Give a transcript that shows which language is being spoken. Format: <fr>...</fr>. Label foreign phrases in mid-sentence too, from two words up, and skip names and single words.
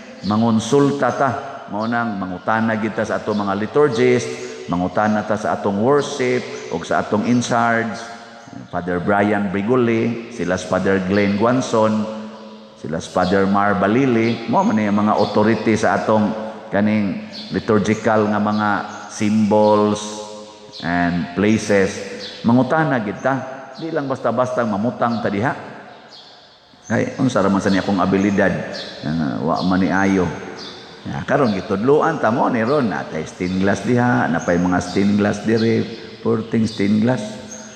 <ceb>Mangonsulta ta, mao nang mangutana gid ta sa atong mga liturgist, mangutana ta sa atong worship, o sa atong</ceb> <en>in charge,</en> <ceb>Father Brian Brigoli, sila si Father Glenn Guanson, sila si Father Mar Balili, mao man ang mga authority sa atong kaning liturgical nga mga</ceb> <en>symbols and places.</en> <ceb>Mangutana gid ta, di lang basta-basta mamutang ta diha. Kay unsa ra man sa niya akong abilidad, ah, wa man ni ayo. Ya, karon gitudloan ta mo ni ron, natay</ceb> <en>stained glass</en> <ceb>diha, napay mga</ceb> <en>stained glass</en> <ceb>diri, purting</ceb> <en>stained glass.</en>